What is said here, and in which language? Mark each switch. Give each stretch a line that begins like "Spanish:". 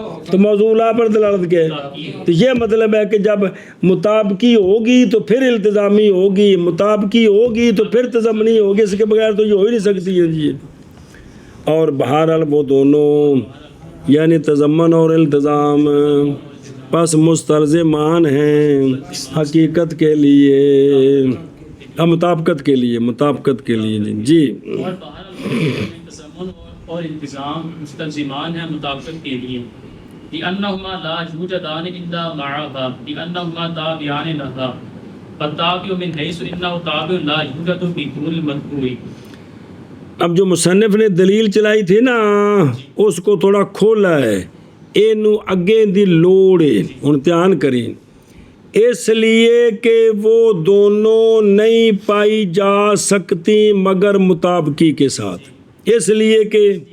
Urdu: تو موضوع لا پر دلالت کیا ہے؟ تو یہ مطلب ہے کہ جب مطابقی ہوگی تو پھر التزامی ہوگی، مطابقی ہوگی تو پھر تضمنی ہوگی، اس کے بغیر تو یہ ہو ہی نہیں سکتی ہے جی۔ اور بہرحال وہ دونوں یعنی تضمن اور التزام پس مستلزمان ہیں حقیقت کے لیے، مطابقت کے لیے، مطابقت کے لیے جی۔ اور بہرحال تضمن اور التزام مستلزمان ہیں مطابقت کے لیے،
Arabic: لأنهما لا يوجدان إلا معها، لأنهما تابعان لها، فالتابع من حيث إنه تابع لا يوجد بدون المتبوع۔
Urdu: اب جو مصنف نے دلیل چلائی تھی نا اس کو تھوڑا کھولا ہے،
Punjabi: اینو اگے دی لوڑ ہے، ہن دھیان کریں،
Urdu: اس لیے کہ وہ دونوں نہیں پائی جا سکتی مگر مطابقی کے ساتھ، اس لیے کہ